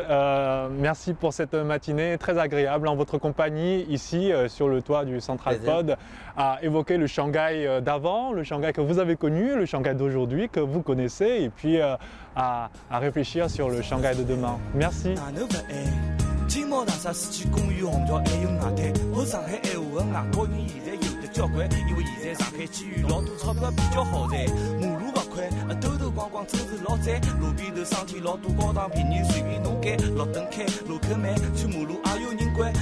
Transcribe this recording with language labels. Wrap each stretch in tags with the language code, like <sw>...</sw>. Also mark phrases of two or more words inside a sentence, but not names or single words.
<fr>Merci pour cette matinée très agréable en votre compagnie ici sur le toit du Central Pod à évoquer le Shanghai d'avant, le Shanghai que vous avez connu, le Shanghai d'aujourd'hui que vous connaissez et puis à réfléchir sur le Shanghai de demain. Merci.</fr> <wuu>寂寞大厦市区公寓红桥还有外滩，好上海闲话的外国人现在有得交关，因为现在上海机遇老多，钞票比较好赚，马路勿宽，兜兜逛逛。光真是老赞。路边头商店老多高档便宜，随便侬拣。绿灯开，路口慢，去马路也有人管。</wuu>